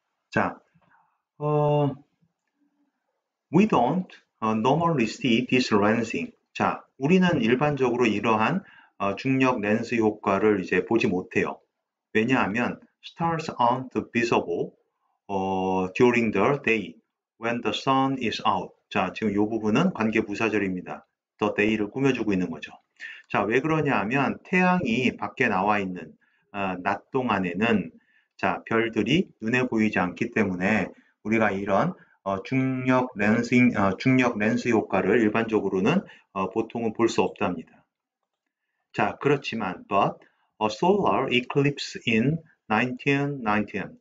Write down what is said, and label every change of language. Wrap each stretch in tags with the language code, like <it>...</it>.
<en>자, we don't normally see this lensing.</en> <ko>자, 우리는 일반적으로 이러한 중력 렌즈 효과를 이제 보지 못해요. 왜냐하면</ko> <en>stars aren't visible during the day when the sun is out.</en> <ko>자, 지금 이 부분은 관계부사절입니다. the day를 꾸며주고 있는 거죠. 자, 왜 그러냐 하면 태양이 밖에 나와 있는 낮 동안에는 자, 별들이 눈에 보이지 않기 때문에 우리가 이런 중력 렌스 효과를 일반적으로는 보통은 볼 수 없답니다. 자, 그렇지만</ko> <en>but a solar eclipse in 1919.</en>